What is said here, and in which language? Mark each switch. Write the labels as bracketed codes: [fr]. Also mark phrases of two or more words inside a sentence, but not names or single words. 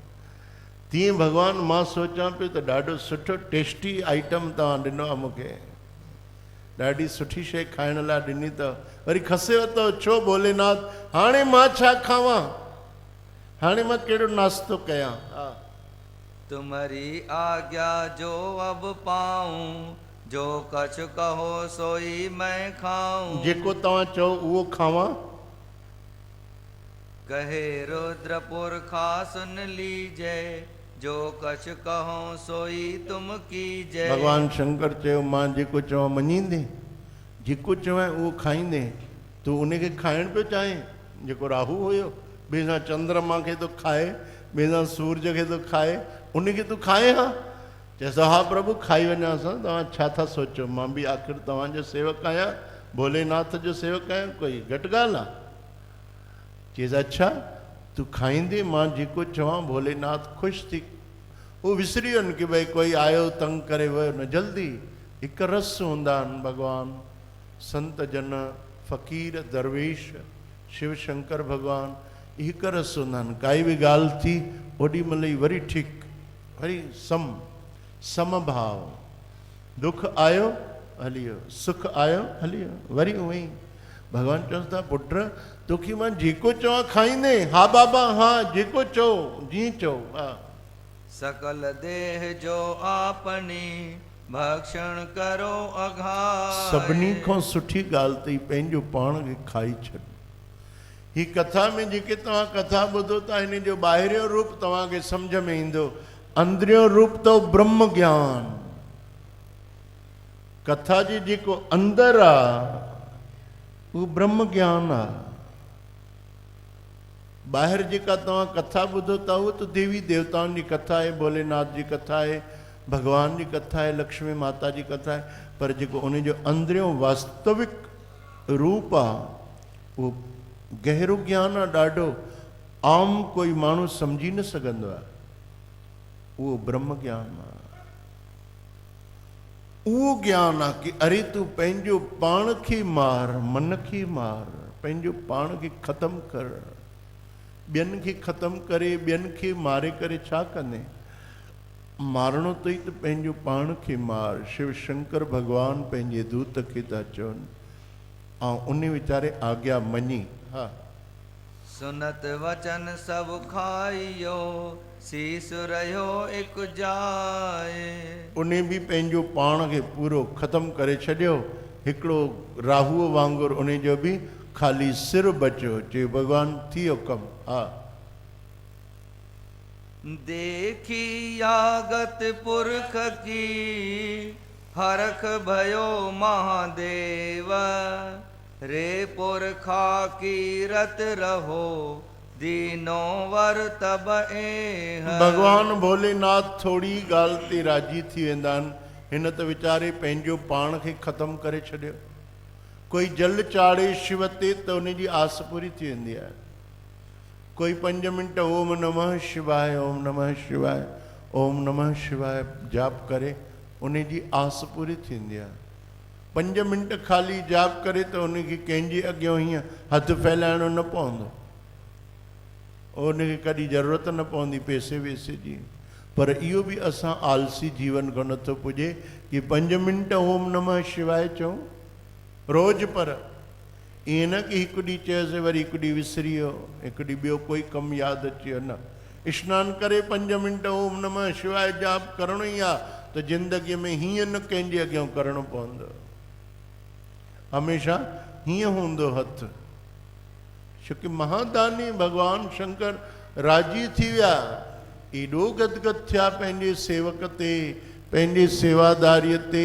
[sd] तीअं भॻवानु मां सोचां पियो त ॾाढो सुठो [en] tasty item [sd] तव्हां ॾिनो आहे मूंखे, ॾाढी सुठी शइ खाइण लाइ ॾिनी अथव, वरी खसेव अथव छो भोलेनाथ? हाणे मां छा खावां? हाणे मां कहिड़ो नाश्तो कयां? [hi] तुम्हारी आज्ञा जो अब पाऊं, जो कछु कहो सोई मैं खाऊं। [sd] जेको तव्हां चओ उहो खावां। [hi] कहे रुद्र पुरखा सुन लीजे, जो कछु कहो सोई तुम कीजे। [sd] भॻवानु शंकर चयो मां जेको चवां मञींदे, जेको चवां उहो खाईंदे। तूं उनखे खाइण पियो चाहें? जेको राहु हुयो ॿिए सां चंद्रमा खे थो खाए, ॿिए सां सूरज खे थो खाए, उनखे तूं खाए हा? चएसि हा प्रभु खाई वञा सां, तव्हां छा था सोचो? मां बि आख़िर तव्हांजो सेवक आहियां, भोलेनाथ जो सेवक आहियां, कोई घटि ॻाल्हि आहे? चएसि अच्छा तूं खाईंदे, मां जेको चवां भोलेनाथ ख़ुशि थी। उहो विसरी वञनि की भई कोई आयो तंग करे वियो न, जल्दी हिकु रस हूंदा आहिनि भॻवानु, संत जन फ़क़ीर दरवेश शिव शंकर भॻवानु, हिकु रस हूंदा आहिनि। काई बि ॻाल्हि थी ओॾी महिल ई वरी ठीकु, वरी समभाव। दुख आयो हली वियो, सुख आयो हली वियो, वरी उअं ई। भॻवानु चवनि था पुट तोखे मां जेको चवां खाईंदे? हा बाबा हा, जेको चओ जीअं चओ। हा, [hi] सकल देह जो आपनी भक्षण करो अघाए। [sd] सभिनी खां सुठी ॻाल्हि अथई पंहिंजो पाण खे खाई छॾ। ही कथा में जेके तव्हां कथा ॿुधो था हिन जो ॿाहिरियों रूप तव्हांखे सम्झ में ईंदो, अंदरियों रूप तो ब्रह्म ज्ञान। कथा जी जेको अंदर आ वो ब्रह्म ज्ञान आ। ॿाहिरि जेका तव्हां कथा ॿुधो था उहो त देवी देवताउनि जी कथा आहे, भोलेनाथ जी कथा आहे, भगवान जी कथा आहे, लक्ष्मी माता जी कथा आहे, पर जेको उन जो अंदरियों वास्तविक रूप आहे उहो गहरो ज्ञान आहे, ॾाढो आम कोई माण्हू सम्झी न सघंदो आहे, उहो ब्रह्म ज्ञान आहे। उहो ज्ञान आहे कि अरे तूं पंहिंजो पाण खे मार, मन खे मार, पंहिंजो पाण खे ख़तमु कर, ॿियनि खे ख़तमु करे ॿियनि खे मारे करे छा कंदे? मारणो अथई त पंहिंजो पाण खे मार। शिव शंकर भॻवानु पंहिंजे दूत खे था चवनि ऐं उन वीचारे आज्ञा मञी। हा, [hi] सुनत वचन सब खाइयो, शीस रहियो एक जाए। [sd] उन बि पंहिंजो पाण खे पूरो ख़तमु करे छॾियो। हिकिड़ो राहूअ वांगुरु उन जो बि खाली सिर बचियो, चए भॻवानु थी वियो कमु। हा, [hi] देखी यागत पुरख की, हरख भयो महादेव। रे पुरखा की रत रहो, दीनो वर तब एह। [sd] भगवान भोलेनाथ थोड़ी ॻाल्हि ते राजी थी वेंदा आहिनि। हिन त वीचारे पंहिंजो पाण खे ख़तमु करे छॾियो। कोई जल चाढ़े शिव ते त उन जी आस पूरी थी वेंदी आहे। कोई 5 मिंट [sa] ओम नमः शिवाय, ओम नमः शिवाय, ओम नमः शिवाय [sd] जाप करे उन जी आस पूरी थींदी आहे। 5 मिंट ख़ाली जाप करे त उनखे कंहिंजे अॻियां हीअं हथु फैलाइणो न पवंदो, उनखे कॾहिं ज़रूरत न पवंदी पैसे वैसे जी। पर इहो बि असां आलसी जीवन खां नथो पुॼे कि 5 मिंट [sa] ओम नमः शिवाय [sd] चऊं रोज़। पर ईअं न कि हिकु ॾींहुं चयोसीं वरी हिकु ॾींहुं विसरी वियो, हिकु ॾींहुं ॿियो कोई कमु यादि अची वियो। न, सनानु करे 5 मिंट [sa] ओम नमः शिवाय [sd] जाप करणो ई आहे त ज़िंदगीअ में हीअं न कंहिंजे अॻियां करणो पवंदो, हमेशह हीअं हूंदो हथु। छोकी महादानी भगवान शंकर राजी थी विया, एॾो गदगद थिया पंहिंजे सेवक ते, पंहिंजे सेवादारीअ ते।